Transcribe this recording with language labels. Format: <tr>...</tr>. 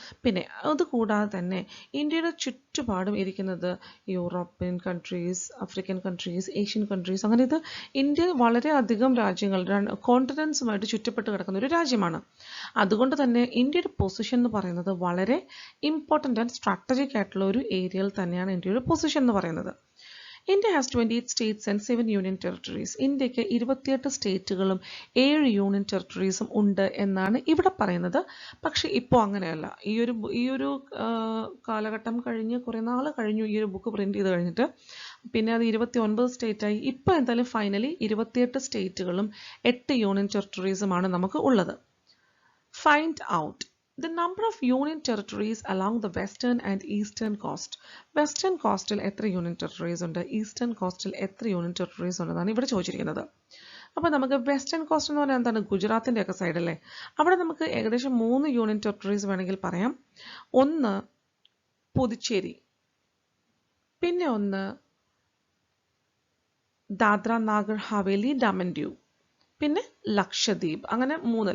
<ml>പിന്നെ അതുകൂടാതെ തന്നെ ഇന്ത്യയുടെ ചുറ്റുപാടും ഇരിക്കുന്നത് European countries, African countries, Asian countries, അങ്ങനെ ഇത് ഇന്ത്യ വളരെയധികം രാജ്യങ്ങൾ കോണ്ടിനെൻസുമായിട്ട് ചുറ്റപ്പെട്ട് കിടക്കുന്ന ഒരു രാജ്യമാണ്. അതുകൊണ്ട് തന്നെ ഇന്ത്യയുടെ പൊസിഷൻ എന്ന് പറയുന്നത് വളരെ ഇമ്പോർട്ടൻ്റ് ആൻഡ് സ്ട്രാറ്റജിക് ആയിട്ടുള്ള ഒരു ഏരിയയിൽ തന്നെയാണ് ഇന്ത്യയുടെ പൊസിഷൻ എന്ന് പറയുന്നത്.</ml> <en>India has 28 states and 7 union territories.</en> <ml>ഇന്ത്യക്ക് 28 സ്റ്റേറ്റുകളും 7 യൂണിയൻ ടെറിട്ടറീസും ഉണ്ട് എന്നാണ് ഇവിടെ പറയുന്നത്. പക്ഷെ ഇപ്പോൾ അങ്ങനെയല്ല. ഈ ഒരു കാലഘട്ടം കഴിഞ്ഞ് കുറേ നാൾ കഴിഞ്ഞു ഈ ഒരു ബുക്ക് പ്രിന്റ് ചെയ്ത് കഴിഞ്ഞിട്ട്. പിന്നെ അത് 29 സ്റ്റേറ്റായി. ഇപ്പോൾ എന്തായാലും ഫൈനലി 28 സ്റ്റേറ്റുകളും 8 യൂണിയൻ ടെറിട്ടറീസുമാണ് നമുക്ക് ഉള്ളത്.</ml> <en>Find out the number of union territories along the western and eastern coast.</en> <ml>Western coastal എത്ര യൂണിയൻ ടെറിട്ടറീസ് ഉണ്ട്, ഈസ്റ്റേൺ കോസ്റ്റിൽ എത്ര യൂണിയൻ ടെറിട്ടറീസ് ഉണ്ടെന്നാണ് ഇവിടെ ചോദിച്ചിരിക്കുന്നത്. അപ്പോൾ നമുക്ക് വെസ്റ്റേൺ കോസ്റ്റ് എന്ന് പറഞ്ഞാൽ എന്താണ്? ഗുജറാത്തിൻ്റെ ഒക്കെ സൈഡ് അല്ലേ. അവിടെ നമുക്ക് ഏകദേശം 3 യൂണിയൻ ടെറിട്ടറീസ് വേണമെങ്കിൽ പറയാം. ഒന്ന് പുതുച്ചേരി, പിന്നെ ഒന്ന് ദാദ്ര നാഗർ ഹവേലി ദമൻ ദിയു, പിന്നെ ലക്ഷദ്വീപ്. അങ്ങനെ 3.</ml>